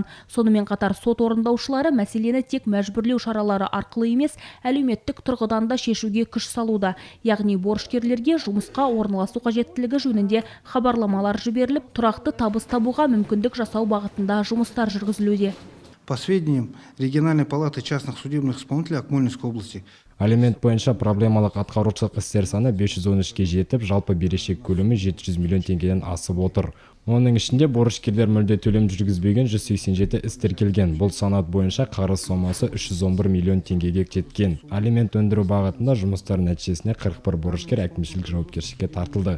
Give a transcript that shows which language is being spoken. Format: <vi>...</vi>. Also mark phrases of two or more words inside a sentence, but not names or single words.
<kk>Сонымен қатар сот орындаушылары мәселені тек мәжбүрлеу шаралары арқылы емес, әлеуметтік тұрғыдан да шешуге күш салуда. Яғни борышкерлерге жұмысқа орналасу қажеттілігі жөнінде хабарламалар жіберіліп, тұрақты табыс табуға мүмкіндік жасау бағытында жұмыстар жүргізілуде.</kk> <ru>По сведениям региональной палаты частных судебных исполнителей Акмолинской области,</ru> <kk>Алимент бойынша проблемалық атқарушылық істер саны 513-ке жетіп, жалпы берешек көлемі 700 миллион теңгеден асып отыр. Оның ішінде борышкерлер мүлде төлем жүргізбеген 187 іс тіркелген. Бұл санат бойынша қарыз сомасы 311 миллион теңгеге жеткен. Алимент өндіру бағытында жұмыстар нәтижесіне 41 борышкер әкімшілік жауапкершілікке тартылды.</kk>